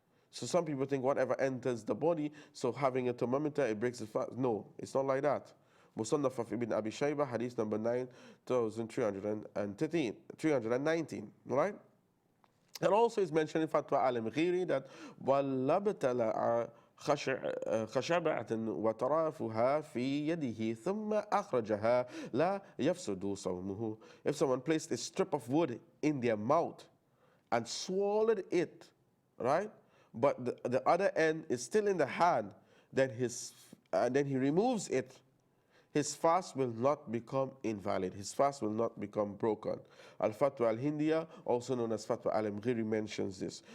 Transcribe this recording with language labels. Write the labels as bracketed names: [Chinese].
[English] So some people think whatever enters the body, so having a thermometer, it breaks the fast. No, it's not like that. Musannaf of Ibn Abi Shayba, hadith number 9319, right? And also is mentioned in Fatwa al-Mghiri that [Arabic] وَلَبْتَلَعَ خشبة وطرافها في يده ثم أخرجها لا يفسد صومه. [English] If someone placed a strip of wood in their mouth and swallowed it, right? But the other end is still in the hand, then he removes it, his fast will not become invalid. His fast will not become broken. Al-Fatwa al-Hindiya, also known as Fatwa al-Mghiri, mentions this.